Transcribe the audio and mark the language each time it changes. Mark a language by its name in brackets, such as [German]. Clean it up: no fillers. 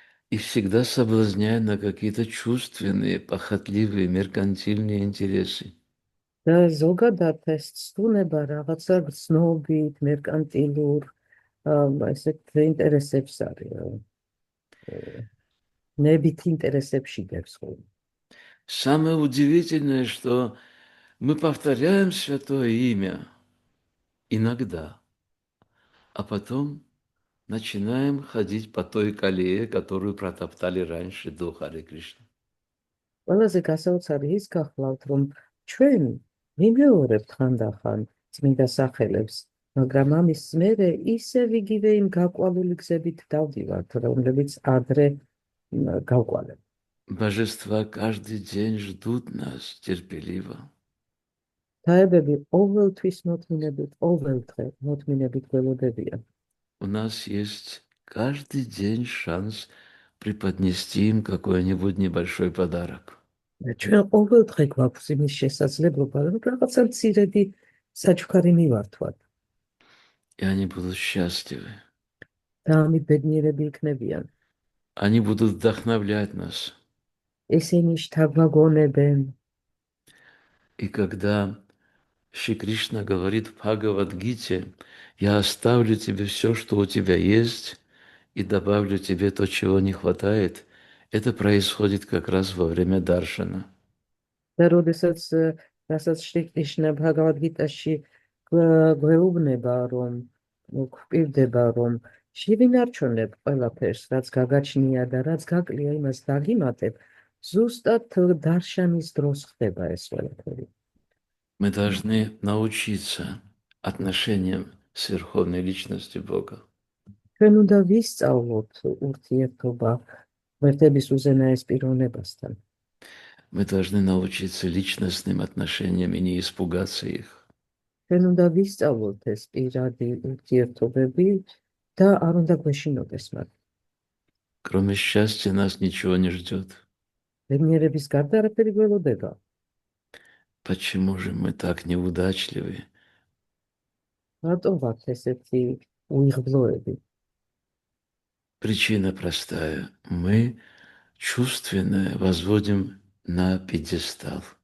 [Russian] И всегда соблазняет на какие-то чувственные, похотливые, меркантильные интересы. [Georgian] და ზოგადად ეს ცდუნება რაღაცა გრძნობით, მერკანტილურ ესეთ ინტერესებს არის. ნებით ინტერესებში გებს ხოლმე. [Russian] Самое удивительное, что мы повторяем святое имя иногда, а потом начинаем ходить по той колее, которую протоптали раньше до Харе Кришны. [Georgian] ყველაზე გასაოცარი ის გახლავთ, რომ ჩვენ მიმეორებთ ხანდახან წმინდა სახელებს, მაგრამ ამის მერე ისევ იგივე იმ გაკვალული გზებით დავდივართ, რომლებიც ადრე გავკვალეთ. [Russian] Божества каждый день ждут нас терпеливо. [Georgian] Თაებები ყოველთვის ყოველდღე მოთმინებით გველოდებიან. [Russian] У нас есть каждый день шанс преподнести им какой-нибудь небольшой подарок. [Georgian] ჩვენ ყოველდღე გვაქვს იმის შესაძლებლობა, რომ რაღაცა მცირედი საჩუქარი მივართვათ. [Russian] И они будут счастливы. [Georgian] და ამით ბედნიერები იქნებიან. [Russian] Они будут вдохновлять нас. [Georgian] ესენი შთაგვაგონებენ. [Russian] И когда Шри Кришна говорит в Бхагавад-гите, я оставлю тебе все, что у тебя есть, и добавлю тебе то, чего не хватает, это происходит как раз во время даршана. [Georgian] და რასაც შრი კრიშნა ბჰაგავად-გიტაში გვეუბნება, რომ გვპირდება, რომ შევინარჩუნებ ყველაფერს, რაც გაგაჩნია და რაც გაკლია, იმას დაგიმატებ, ზუსტად დარშანის დროს ხდება ეს ყველაფერი. [Russian] Мы должны научиться отношениям с Верховной Личностью Бога. [Georgian] ჩვენ უნდა ვისწავლოთ ურთიერთობა ღმერთების უზენაეს პიროვნებასთან. [Russian] Мы должны научиться личностным отношениям и не испугаться их. [Georgian] ჩვენ უნდა ვისწავლოთ ეს პირადი ურთიერთობები და არ უნდა გვეშინოდეს მათ. [Russian] Кроме счастья нас ничего не ждет. [Georgian] ბედნიერების გარდა არაფერი გველოდება. [Russian] Почему же мы так неудачливы? [Georgian] რატომ ვართ ესეთი უიღბლოები? [Russian] Причина простая. Мы чувственное возводим на пьедестал.